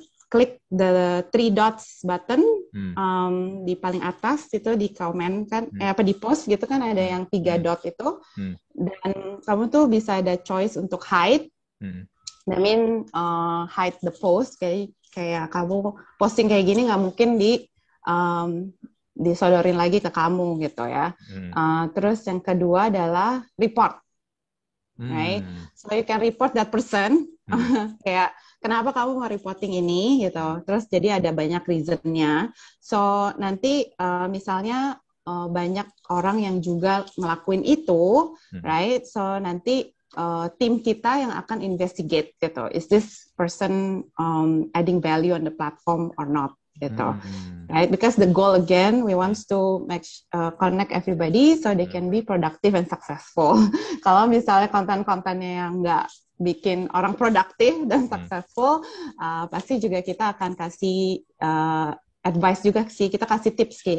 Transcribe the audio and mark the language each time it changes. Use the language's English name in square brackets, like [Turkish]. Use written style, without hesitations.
[Indonesian] Klik [English] the three dots button [Indonesian] di paling atas itu, di komen kan, di post gitu kan ada yang 3 dot itu, dan kamu tuh bisa ada choice untuk hide. [English] I mean hide the post, [Indonesian] kayak kamu posting kayak gini nggak mungkin disodorin lagi ke kamu gitu ya. Terus yang kedua adalah report, right? [English] So you can report that person. [Indonesian] Kayak kenapa kamu mau reporting ini gitu. Terus jadi ada banyak reasonnya. So nanti misalnya banyak orang yang juga ngelakuin itu, right? So nanti tim kita yang akan investigate gitu. [English] Is this person adding value on the platform or not? [Indonesian] Gitu, right? [English] Because the goal again, we want to connect everybody so they can be productive and successful. [Indonesian] Kalau misalnya konten-kontennya yang nggak bikin orang produktif dan successful, pasti juga kita akan kasih advice juga sih, kita kasih tips.